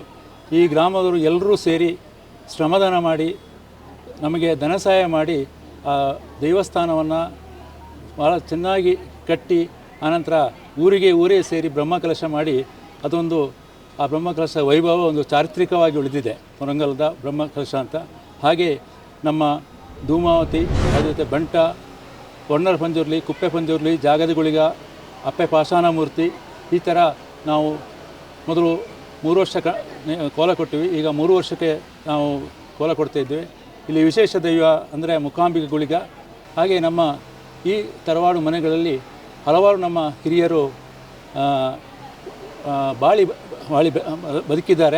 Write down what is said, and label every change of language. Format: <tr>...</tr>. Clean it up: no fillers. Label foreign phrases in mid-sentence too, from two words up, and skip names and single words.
<kn>ಈ ಗ್ರಾಮದವರು ಎಲ್ಲರೂ ಸೇರಿ ಶ್ರಮದಾನ ಮಾಡಿ ನಮಗೆ ಧನ ಸಹಾಯ ಮಾಡಿ ಆ ದೇವಸ್ಥಾನವನ್ನು ಭಾಳ ಚೆನ್ನಾಗಿ ಕಟ್ಟಿ ಆನಂತರ ಊರೇ ಸೇರಿ ಬ್ರಹ್ಮಕಲಶ ಮಾಡಿ ಅದೊಂದು ಆ ಬ್ರಹ್ಮಕಲಶ ವೈಭವ ಒಂದು ಚಾರಿತ್ರಿಕವಾಗಿ ಉಳಿದಿದೆ, ಮೊರಂಗಲ್ದ ಬ್ರಹ್ಮಕಲಶ ಅಂತ. ಹಾಗೆ ನಮ್ಮ ಧೂಮಾವತಿ, ಅದ್ರ ಜೊತೆ ಬಂಟ, ವರ್ಣರ ಪಂಜುರ್ಲಿ, ಕುಪ್ಪೆ ಪಂಜುರ್ಲಿ, ಜಾಗದ ಗುಳಿಗ, ಅಪ್ಪೆ ಪಾಷಾಣ ಮೂರ್ತಿ, ಈ ಥರ ನಾವು ಮೊದಲು 3 ವರ್ಷ ಕೋಲ ಕೊಟ್ಟಿವಿ. ಈಗ 3 ವರ್ಷಕ್ಕೆ ನಾವು ಕೋಲ ಕೊಡ್ತಾಯಿದ್ವಿ. ಇಲ್ಲಿ ವಿಶೇಷ ದೈವ ಅಂದರೆ ಮೂಕಾಂಬಿಕೆ ಗುಳಿಗ. ಹಾಗೆ ನಮ್ಮ ಈ ತರವಾಡು ಮನೆಗಳಲ್ಲಿ ಹಲವಾರು ನಮ್ಮ ಹಿರಿಯರು ಬಾಳಿ ಬದುಕಿದ್ದಾರೆ.</kn>